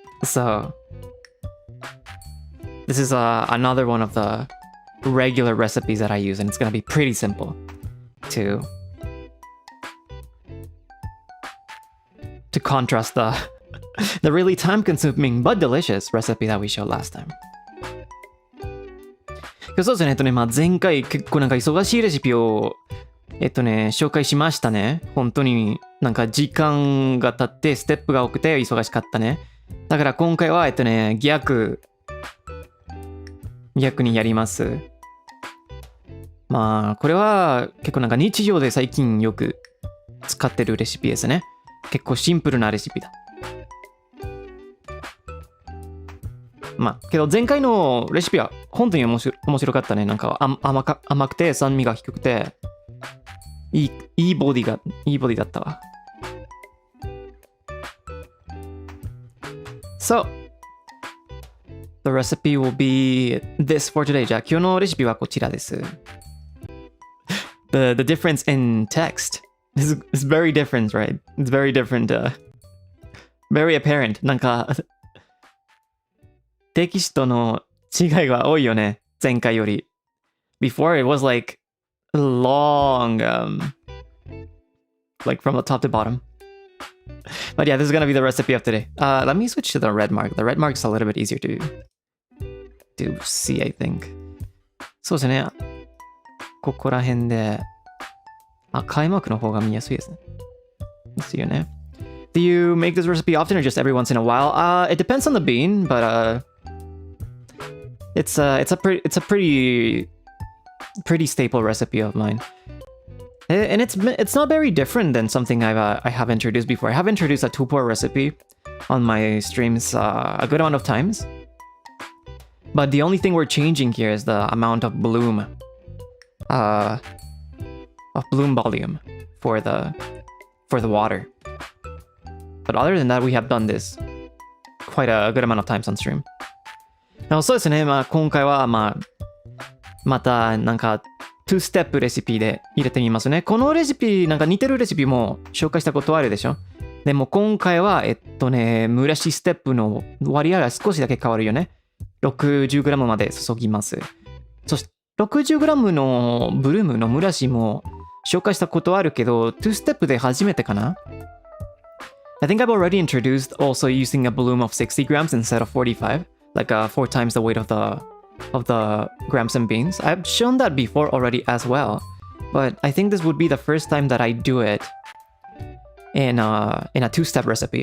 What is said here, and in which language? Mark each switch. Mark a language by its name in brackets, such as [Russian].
[English] So this is another one of the regular recipes that I use, and it's gonna be pretty simple to contrast the really time-consuming but delicious recipe that we showed last time. [Japanese] そうですね、前回結構忙しいレシピを紹介しましたね。本当に時間が経ってステップが多くて忙しかったね。だから今回は逆にやります。まあこれは結構日常で最近よく使ってるレシピですね。結構シンプルなレシピだ。まあけど前回のレシピは本当に面白かったね。甘くて酸味が低くていいボディだったわ。 [English] So, the recipe will be this for today. じゃあ今日のレシピはこちらです。 The difference in text is very different, right? It's very different. Very apparent. [Japanese] テキストの違いが多いよね。前回より。 [English] Before it was like long, like from the top to bottom. But yeah, this is gonna be the recipe of today. Let me switch to the red mark. The red mark's a little bit easier to see, I think. [Japanese] そうですね。ここら辺で赤いマークの方が見やすいですね。ですよね。 [English] Do you make this recipe often or just every once in a while? It depends on the bean, but it's a pretty staple recipe of mine. And it's not very different than something I have introduced before. I have introduced a 2-pour recipe on my streams a good amount of times. But the only thing we're changing here is the amount of bloom volume for the water. But other than that, we have done this quite a good amount of times on stream. [Japanese] そうですね、今回はまた2ステップレシピで入れてみますね。このレシピ似てるレシピも紹介したことあるでしょ。でも今回は蒸らしステップの割合が少しだけ変わるよね。 60g まで注ぎます。そして 60g のブルームの蒸らしも紹介したことあるけど、2ステップで初めてかな。 [English] I think I've already introduced also using a bloom of 60 grams instead of 45, like 4 times the weight of the grams and beans. I've shown that before already as well, but I think this would be the first time that I do it in a 2-step recipe.